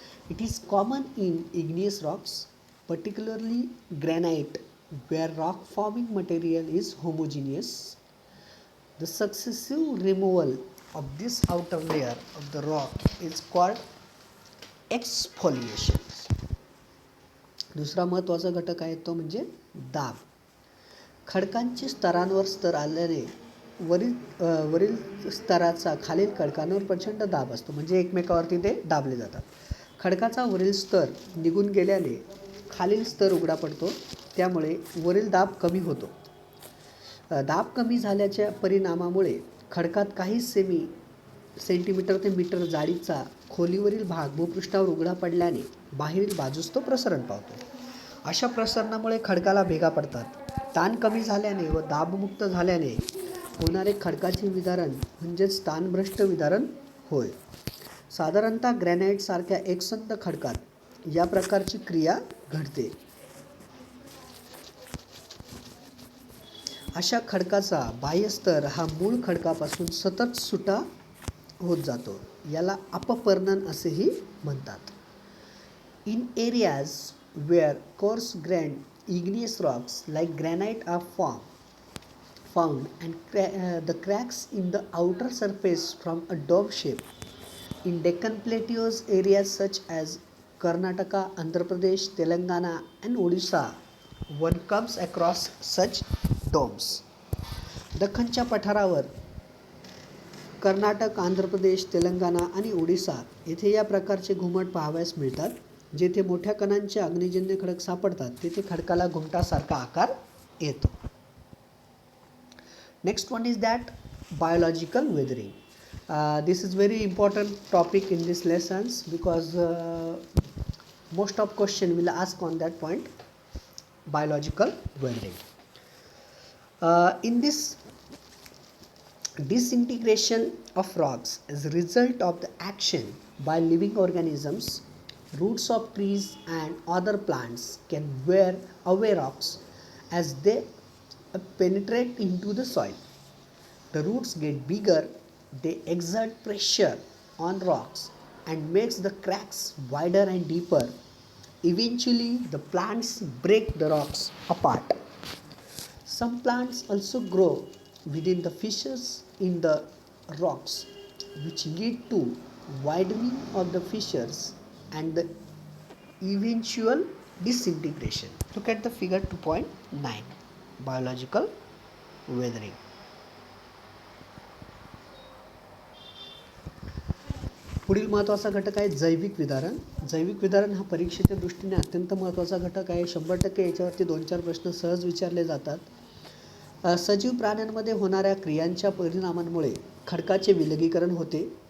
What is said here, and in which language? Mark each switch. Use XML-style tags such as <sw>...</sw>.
<en>It is common in igneous rocks, particularly granite, where rock forming material is homogeneous. The successive removal of this outer layer of the rock is called exfoliation.</en> <mr>दुसरा महत्त्वाचा घटक आहे तो म्हणजे दाब. खडकांची स्तरांवर स्तर आल्याने वरील स्तराचा खालील खडकांवर प्रचंड दाब असतो. म्हणजे एकमेकावरती ते दाबले जातात. खडकाचा वरील स्तर निघून गेल्याने खालील स्तर उघडा पडतो. त्यामुळे वरील दाब कमी होतो. दाब कमी झाल्याच्या परिणामामुळे खडकात काही सेंटीमीटर ते मीटर जाडीचा खोलीवरील भाग भूपृष्ठावर उघडा पडल्याने बाहेरील बाजूस तो प्रसरण पावतो. अशा प्रसरणामुळे खडकाला भेगा पडतात. ताण कमी झाल्याने व दाबमुक्त झाल्याने होणारे खडकाचे विदारण म्हणजेच ताणभ्रष्ट विदारण होय. साधारणतः ग्रॅनाइट सारख्या एकसंध खडकात या प्रकारची क्रिया घडते. अशा खडकाचा बाह्यस्तर हा मूळ खडकापासून सतत सुटा होत जातो. याला अपपर्णन असेही म्हणतात.</mr> <en>In areas where coarse grained igneous rocks like granite are found and the cracks in the outer surface from a dome shape. In Deccan Plateaus areas such as Karnataka, Andhra Pradesh, Telangana and Odisha, one comes across such domes.</en> <mr>दख्खनच्या पठारावर कर्नाटक, आंध्र प्रदेश, तेलंगणा आणि ओडिसा येथे या प्रकारचे घुमट पाहावयास मिळतात. जेथे मोठ्या कणांचे अग्निजन्य खडक सापडतात तेथे खडकाला घुमटासारखा आकार येतो.</mr> <en>Next one is that biological weathering. This is very important topic in this lessons because most of question will ask on that point, biological weathering. In this disintegration of rocks as a result of the action by living organisms, roots of trees and other plants can wear away rocks as they penetrate into the soil. The roots get bigger, they exert pressure on rocks and makes the cracks wider and deeper. Eventually the plants break the rocks apart. Some plants also grow within the fissures in the rocks, which lead to widening of the fissures and the eventual disintegration. Look at the figure 2.9, biological weathering.</en> <mr>पुढील महत्त्वाचा घटक आहे जैविक विदारण. जैविक विदारण हा परीक्षेच्या दृष्टीने अत्यंत महत्त्वाचा घटक आहे. 100% याच्यावरती 2-4 प्रश्न सहज विचारले जातात. सजीव प्राण्यांमध्ये होणाऱ्या क्रियांच्या परिणामांमुळे खडकाचे विलगीकरण होते.</mr>